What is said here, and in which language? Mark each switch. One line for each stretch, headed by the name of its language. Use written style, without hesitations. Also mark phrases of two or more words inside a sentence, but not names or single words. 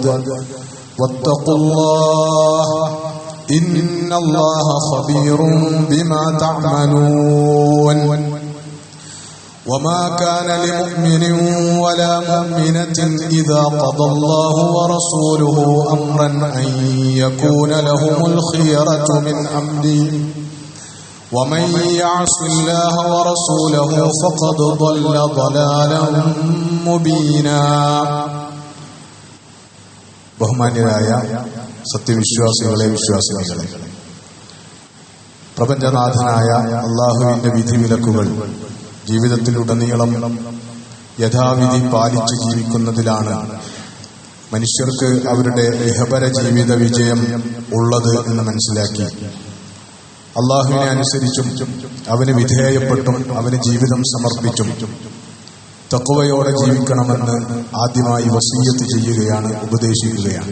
Arabic: واتقوا الله إن الله خبير بما تعملون وما كان لمؤمن ولا مؤمنة إذا قضى الله ورسوله أمرا أن يكون لهم الخيرة من أمره ومن يعص الله ورسوله فقد ضل ضلالا مبينا.
Malayalam: ബഹുമാന്യരായ സത്യവിശ്വാസികളെ വിശ്വാസികളെ, പ്രപഞ്ചനാഥനായ അള്ളാഹുവിന്റെ വിധിവിലക്കുകൾ ജീവിതത്തിലുടനീളം യഥാവിധി പാലിച്ച് ജീവിക്കുന്നതിലാണ് മനുഷ്യർക്ക് അവരുടെ ഇഹപര ജീവിത വിജയം ഉള്ളത് എന്ന് മനസ്സിലാക്കി അള്ളാഹുവിനെ അനുസരിച്ചും അവന് വിധേയപ്പെട്ടും അവന് ജീവിതം സമർപ്പിച്ചും തഖ്വയോടെ ജീവിക്കണമെന്ന് ആദ്യമായി വസിയ്യത്ത് ചെയ്യുകയാണ്, ഉപദേശിക്കുകയാണ്.